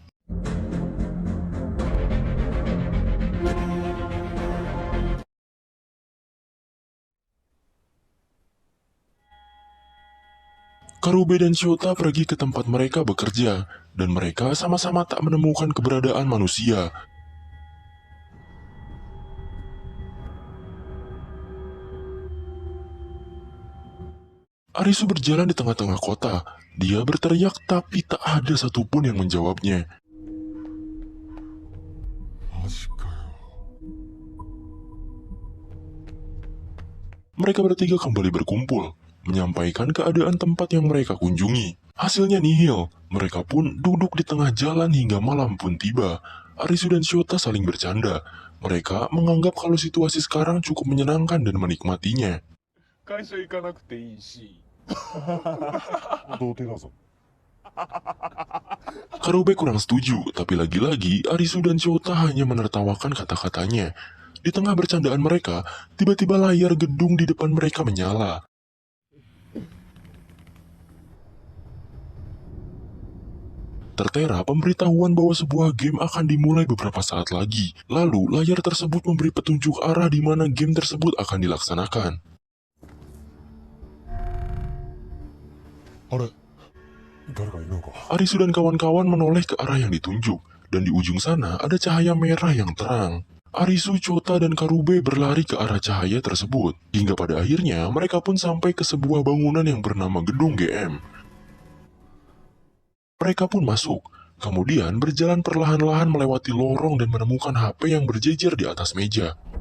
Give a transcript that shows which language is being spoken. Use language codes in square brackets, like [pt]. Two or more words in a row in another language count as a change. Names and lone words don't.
[id] Karube dan Shota pergi ke tempat mereka bekerja, dan mereka sama-sama tak menemukan keberadaan manusia. Arisu berjalan di tengah-tengah kota. Dia berteriak tapi tak ada satupun yang menjawabnya. [ja] マジかよ。 [id] Mereka bertiga kembali berkumpul, menyampaikan keadaan tempat yang mereka kunjungi. Hasilnya nihil, mereka pun duduk di tengah jalan hingga malam pun tiba. Arisu dan Shota saling bercanda. Mereka menganggap kalau situasi sekarang cukup menyenangkan dan menikmatinya. [ja] 会社行かなくていいし。童貞だぞ。 [id] Karube kurang setuju, tapi lagi-lagi Arisu dan Shota hanya menertawakan kata-katanya. Di tengah bercandaan mereka, tiba-tiba layar gedung di depan mereka menyala. Tertera pemberitahuan bahwa sebuah game akan dimulai beberapa saat lagi. Lalu, layar tersebut memberi petunjuk arah di mana game tersebut akan dilaksanakan. [ja] あれ誰かいるのか。 [id] Arisu dan kawan-kawan menoleh ke arah yang ditunjuk, dan di ujung sana ada cahaya merah yang terang. Arisu, Shota, dan Karube berlari ke arah cahaya tersebut, hingga pada akhirnya mereka pun sampai ke sebuah bangunan yang bernama Gedung GM. Mereka pun masuk, kemudian berjalan perlahan-lahan melewati lorong dan menemukan HP yang berjejer di atas meja.